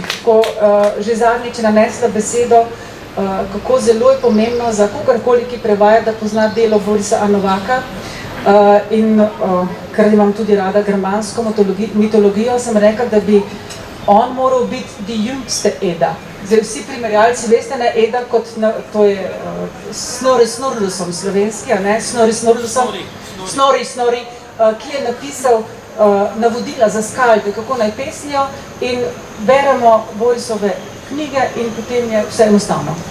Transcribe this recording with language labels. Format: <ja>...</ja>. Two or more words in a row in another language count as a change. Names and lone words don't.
<sl>Ko že zadnjič nanesla besedo, kako zelo je pomembno za kogarkoli, ki prevaja, da pozna delo Borisa Novaka. In ker imam tudi rada germansko mitologijo, sem rekla, da bi on moral biti</sl> <de>die jüngste Edda.</de> <sl>Zdaj vsi primerjalci veste na Edda kot, to je Snorri Sturluson slovenski, Snorri, ki je napisal navodila za skalde, kako naj pesnijo, in beremo Borisove knjige in potem je vse enostavno.</sl>